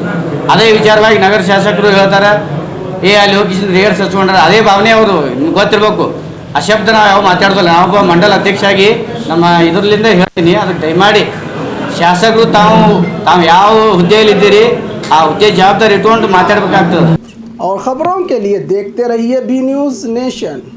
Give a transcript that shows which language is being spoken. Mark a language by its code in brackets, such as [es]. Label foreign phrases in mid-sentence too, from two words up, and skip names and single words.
[kn] ಅದೇ ವಿಚಾರವಾಗಿ ನಗರ ಶಾಸಕರು ಹೇಳ್ತಾರೆ, ಅಲ್ಲಿ ಹೋಗಿ ರಿಹರ್ಸ್ ಹಚ್ಕೊಂಡ್ರೆ ಅದೇ ಭಾವನೆ ಅವರು ನಿಮ್ಗೆ ಗೊತ್ತಿರಬೇಕು. ಆ ಶಬ್ದ ನಾವು ಯಾವ ಮಾತಾಡೋದಿಲ್ಲ. ನಾವೊಬ್ಬ ಮಂಡಲ ಅಧ್ಯಕ್ಷ ಆಗಿ ನಮ್ಮ ಇದರಲ್ಲಿಂದ ಹೇಳ್ತೀನಿ, ಅದಕ್ಕೆ ದಯಮಾಡಿ ಶಾಸಕರು ತಾವು ಯಾವ ಹುದ್ದೆಯಲ್ಲಿದ್ದೀರಿ ಆ ಹುದ್ದೆ ಜವಾಬ್ದಾರಿ ಇಟ್ಕೊಂಡು ಮಾತಾಡಬೇಕಾಗ್ತದೆ. [hi] और खबरों के लिए देखते रहिए बी न्यूज़ नेशन।